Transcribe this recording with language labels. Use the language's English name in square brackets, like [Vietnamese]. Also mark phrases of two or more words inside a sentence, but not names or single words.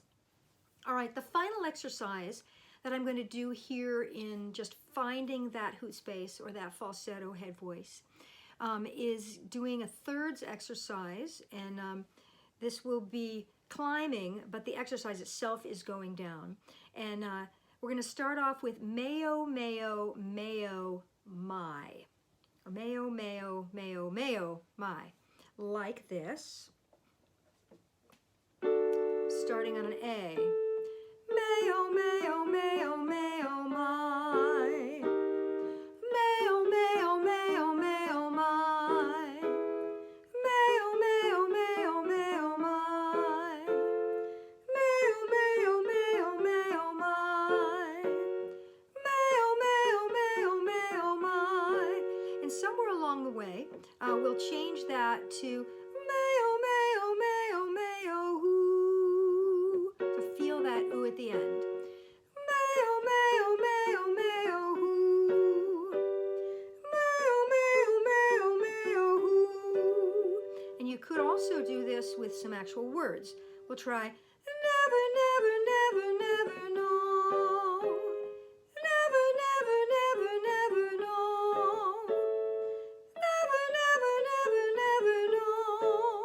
[English] All right, the final exercise that I'm going to do here in just finding that hoot space or that falsetto head voice is doing a thirds exercise, and this will be climbing, but the exercise itself is going down. And we're going to start off with mayo, mayo, mayo, my. Or mayo, mayo, mayo, mayo, my. Like this. Starting on an A. Mayo, mayo, mayo, mayo, my. Mayo, mayo, mayo, mayo, my. Mayo, mayo, mayo, mayo, my. Mayo, mayo, mayo, mayo, my. Mayo, mayo, mayo, mayo, my. And somewhere along the way, we'll change that to mayo, mayo, mayo, mayo, hoo. To feel that ooh at the end. Mayo, mayo, mayo, mayo, hoo. Mayo, mayo, mayo, mayo, hoo. And you could also do this with some actual words. We'll try never, never, never, never, no. Never, never, never, never, no. Never, never, never, never, no.